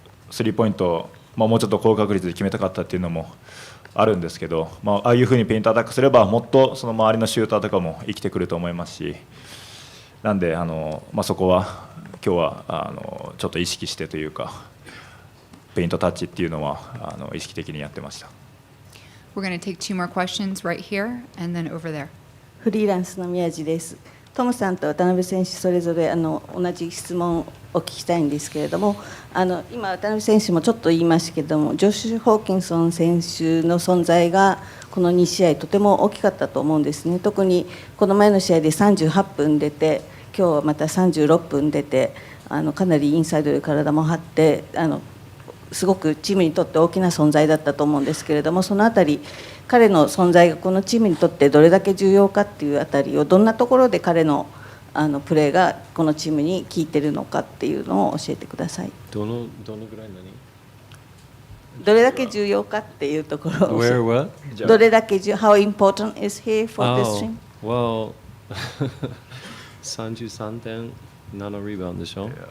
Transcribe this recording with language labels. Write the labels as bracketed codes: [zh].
[ja] スリーポイント、もうちょっと高確率で決めたかったっていうのもあるんですけど、ああいうふうにペイントアタックすればもっとその周りのシューターとかも生きてくると思いますし、なんでそこは今日はちょっと意識してというか、ペイントタッチっていうのは意識的にやってました。 [en] We're going to take two more questions right here and then over there. [ja] フリーランスの宮地です。トムさんと渡辺選手それぞれ同じ質問をお聞きしたいんですけれども、今渡辺選手もちょっと言いましたけれども、ジョシュ・ホーキンソン選手の存在がこの2試合とても大きかったと思うんですね。特にこの前の試合で38分出て、今日はまた36分出て、かなりインサイドで体も張ってすごくチームにとって大きな存在だったと思うんですけれども、そのあたり彼の存在がこのチームにとってどれだけ重要かっていうあたりを、どんなところで彼のプレーがこのチームに効いてるのかっていうのを教えてください。どのぐらいどれだけ重要かっていうところを。 [en] Where what? [ja] どれだけ [en] How important is he for this team? [ja] Well, 33点7リバウンドでしょ。